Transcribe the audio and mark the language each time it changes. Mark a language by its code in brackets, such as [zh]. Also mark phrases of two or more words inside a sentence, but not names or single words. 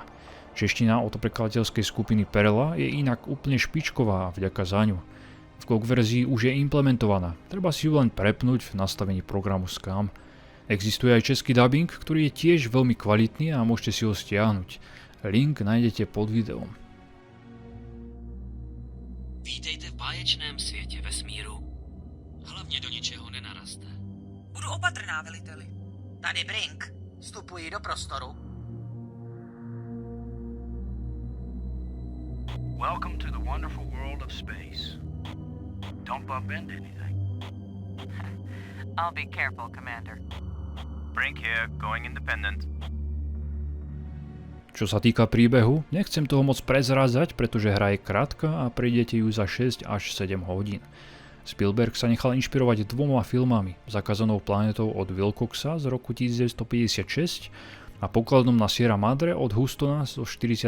[sk] Čeština od prekladateľskej skupiny Perla je inak úplne špičková vďaka za ňu. V GOG verzii už je implementovaná, treba si ju len prepnúť v nastavení programu Scam. Existuje aj český dubbing, ktorý je tiež veľmi kvalitný a môžete si ho stiahnuť. Link nájdete pod videom. [cs] Vítejte v báječném světě vesmíru. Hlavně do ničeho nenaraste. Budu opatrná, veliteli. Tady Brink. Vstupuji do prostoru. [en] Welcome to the wonderful world of space. Don't bump into anything. I'll be careful, Commander. Brink here, going independent. [sk] Čo sa týka príbehu, nechcem toho moc prezrázať, pretože hra je krátka a prejdete ju za 6 až 7 hodín. Spielberg sa nechal inšpirovať 2 filmami, Zakázanou planetou od Wilcoxa z roku 1956 a Pokladom na Sierra Madre od Houstona zo 48.